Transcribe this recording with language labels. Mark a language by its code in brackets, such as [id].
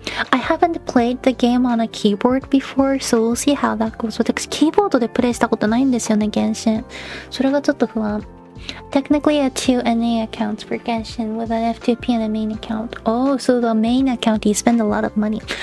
[en] I haven't played the game on a keyboard before, so we'll see how that goes. [ja] 私、キーボードでプレイしたことないんですよね、原神。それがちょっと不安。 [en] Technically, a 2 NA accounts for Genshin with an F2P and a main account. Oh, so the main account, you spend a lot of money.